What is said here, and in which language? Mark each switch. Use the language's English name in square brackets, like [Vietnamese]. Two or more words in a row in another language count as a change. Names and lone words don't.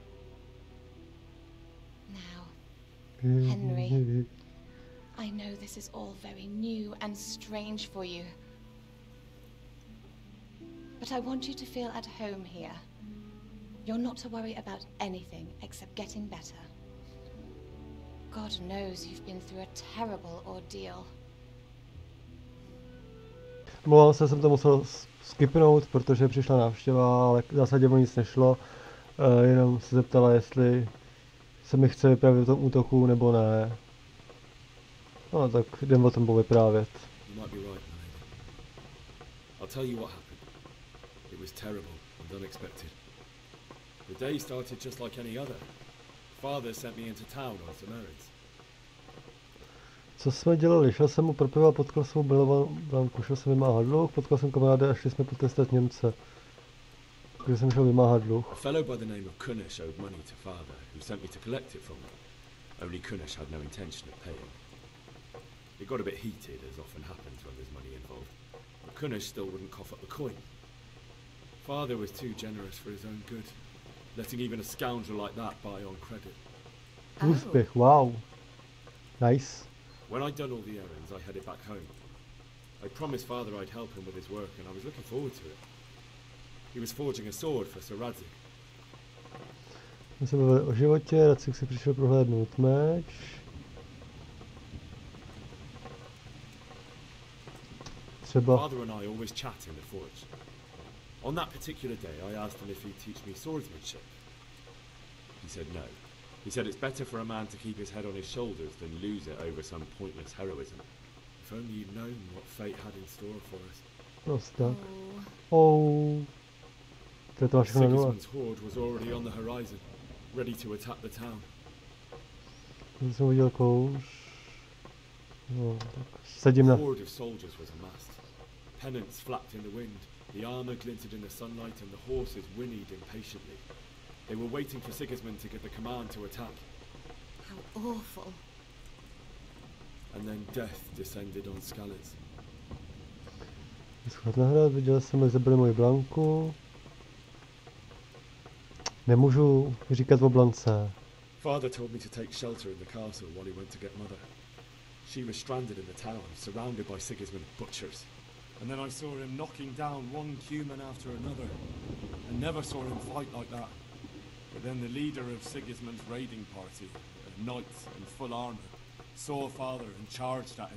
[English] Now, Henry, I know this is all very new and strange for you, but I want you to feel at home here. You're not to worry about anything except getting better. God knows you've been through a terrible ordeal. [Czech] Mluvám se, jsem to musel skipnout, protože přišla návštěva, ale v zásadě o nic nešlo. Jenom se zeptala, jestli se mi chce vyprávět o tom útoku, nebo ne. No tak jdem o tom povyprávět. [English] You might be right, my lady. I'll tell you what happened. It was terrible and unexpected. The day started just like any other. Father sent me into town on some errands. [Czech] Co jsme dělali? Šel jsem mu pro pivo a potkal jsem mu milovanku. Šel jsem vymáhat dluh, potkal jsem kamaráda a šli jsme potestat Němce. Takže jsem šel vymáhat dluh. [English] A fellow by the name of Kunish owed money to father, who sent me to collect it from him. Only Kunish had no intention of paying. It got a bit heated, as often happens when there's money involved, but Kunish still wouldn't cough up the coin. Father was too generous for his own good, letting even a scoundrel like that buy on credit. [Czech] Úspěch, [English] wow. Nice. When I'd done all the errands, I headed back home. I promised Father I'd help him with his work, and I was looking forward to it. He was forging a sword for Sir Radzik. [Czech] My se bavili o životě, Radzik si přišel prohlédnout meč. Třeba... [English] Father and I always chat in the forge. On that particular day, I asked him if he'd teach me swordsmanship. He said no. He said it's better for a man to keep his head on his shoulders than lose it over some pointless heroism. If only you'd known what fate had in store for us. [Czech] Prostě tak. Oh. To je to všechno na nule. [English] Sigismund's horde was already on the horizon, ready to attack the town. [Czech] Já jsem udělal kouř. No, tak sedím na... [English] A horde of soldiers was amassed. Pennants flapped in the wind, the armor glinted in the sunlight, and the horses whinnied impatiently. They were waiting for Sigismund to give the command to attack. How awful. And then death descended on Skalice. [Czech] Schod na hrad, viděl jsem, jak zabili moji Blanku. Nemůžu říkat o Blance. [English] Father told me to take shelter in the castle while he went to get Mother. She was stranded in the town, surrounded by Sigismund's butchers. And then I saw him knocking down one human after another. I never saw him fight like that. But then the leader of Sigismund's raiding party, of knights in full armour, saw Father and charged at him.